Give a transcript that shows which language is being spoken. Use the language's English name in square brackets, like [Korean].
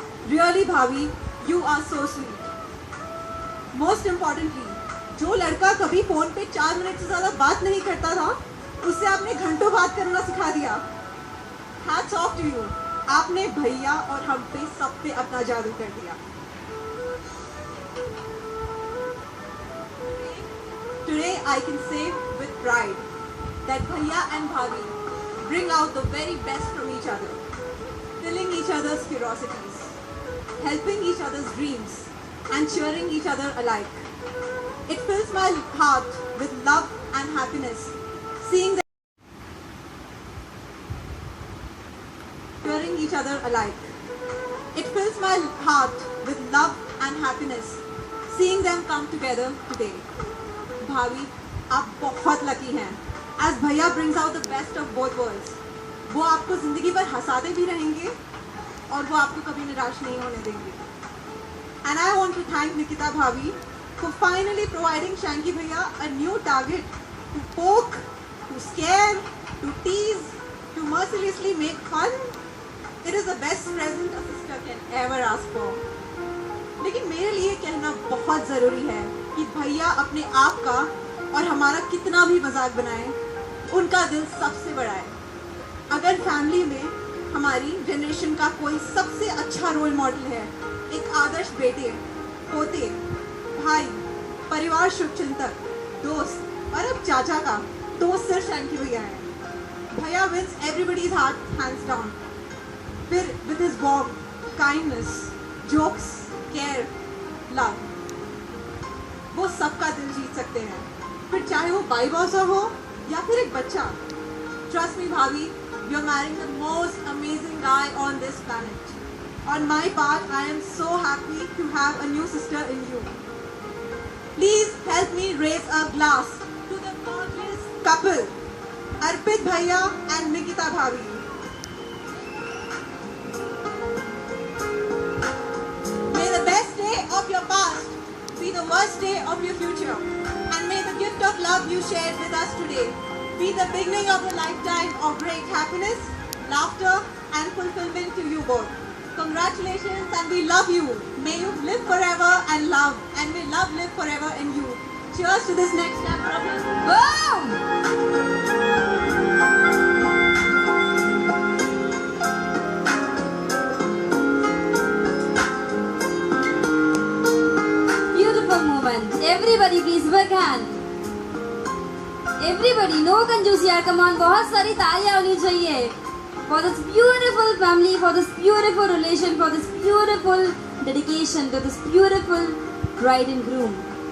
[English] Really bhabhi, you are so sweet. [Hindi] Most importantly, जो लड़का कभी फोन पे 4 मिनट से ज़्यादा बात नहीं करता था उससे आपने घंटों बात करना सिखा दिया। [English] Hats off to you. [Hindi] आपने भैया और हम पे सब पे अपना जादू कर दिया। [English] Today I can say with pride that Bhaiya and Bhavi bring out the very best from each other, filling each other's curiosities, helping each other's dreams, and cheering each other alike. It fills my heart with love and happiness, seeing that turning each other alike. It fills my heart with love and happiness seeing them come together today. [Hindi] भाभी, आप बहुत lucky हैं. [English] As bhaiya brings out the best of both worlds. [Hindi] वो आपको जिंदगी भर हंसाते भी रहेंगे और वो आपको कभी निराश नहीं होने देंगे. [English] And I want to thank Nikita bhabhi for finally providing Shanky bhaiya a new target to poke, to scare, to tease, to mercilessly make fun. It is the best present a sister can ever ask for. [Hindi] लेकिन मेरे लिए कहना बहुत ज़रूरी है कि भैया अपने आप का और हमारा कितना भी मजाक बनाए, उनका दिल सबसे बड़ा है. अगर फैमिली में हमारी जनरेशन का कोई सबसे अच्छा रोल मॉडल है, एक आदर्श बेटे, पोते, भाई, परिवार शुभचिंतक, दोस्त और अब चाचा का दोस्त सिर्फ शैंकी भैया है. [English] Bhaiya wins everybody's heart hands down. [Hindi] फिर [English] with his warmth, kindness, jokes, care, love, [Hindi] वो सबका दिल जीत सकते हैं. फिर चाहे वो बाई बॉसा हो या फिर एक बच्चा. [English] Trust me bhabhi, you're marrying the most amazing guy on this planet. On my part, I am so happy to have a new sister in you. Please help me raise a glass to the gorgeous couple, Arpit Bhaiya and Nikita Bhavi. May the best day of your past be the worst day of your future. And may the gift of love you shared with us today be the beginning of a lifetime of great happiness, laughter and fulfillment to you both. Congratulations and we love you. May you live forever and love, and may love live forever in you. Cheers to this next chapter of your Boom! Beautiful moment. Everybody please work hand. Everybody, no [Hindi] कंजूसी यार, [English] come on, [Hindi] बहुत सारी तालियां होनी चाहिए. [English] For this beautiful family, for this beautiful relation, for this beautiful dedication to this beautiful bride and groom.